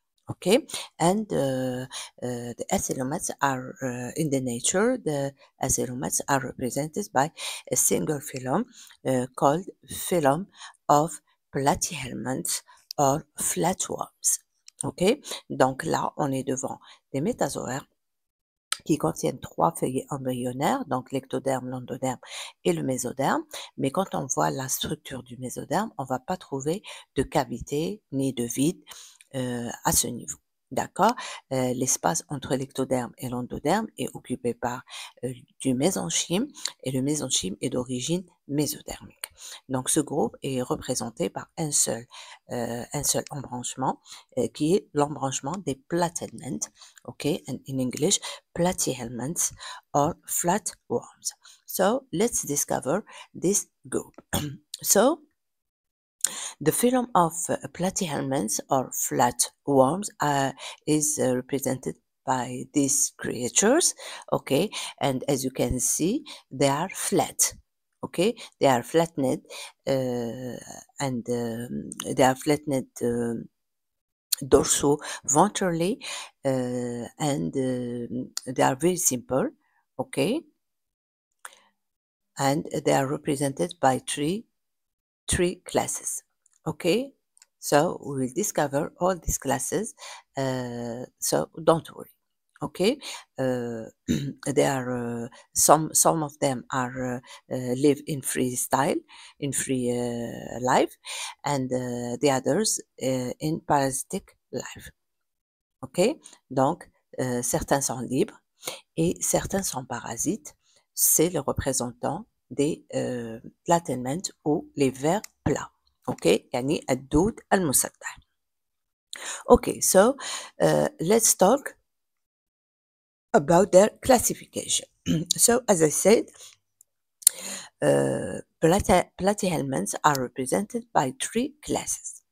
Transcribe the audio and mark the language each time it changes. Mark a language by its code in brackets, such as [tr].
[en] Okay, and the acoelomates are in the nature. The acoelomates are represented by a single phylum called phylum of platyhelminths or flatworms. [fr] Ok, donc là, on est devant des métazoaires qui contiennent trois feuillets embryonnaires, donc l'ectoderme, l'endoderme et le mésoderme. Mais quand on voit la structure du mésoderme, on ne va pas trouver de cavité ni de vide à ce niveau. D'accord? L'espace entre l'ectoderme et l'endoderme est occupé par du mésenchyme, et le mésenchyme est d'origine mésodermique. Donc ce groupe est représenté par un seul embranchement qui est l'embranchement des platenments. [en] Okay, and in English, platyhelminths or flatworms. So let's discover this group. So the phylum of platyhelminths or flatworms is represented by these creatures. Okay, and as you can see, they are flat. Okay, they are flattened and they are flattened dorso-ventrally, and they are very simple. Okay, and they are represented by three classes. Okay, so we will discover all these classes, so don't worry. Okay, there are some of them are live in freestyle, in free life, and the others in parasitic life. [fr] Ok, donc certains sont libres et certains sont parasites. C'est le représentant des platenments ou les vers plats. [en] Okay, [ar] يعني الدود المسطح. [en] Okay, so let's talk about their classification. So as I said, platyhelminths are represented by three classes.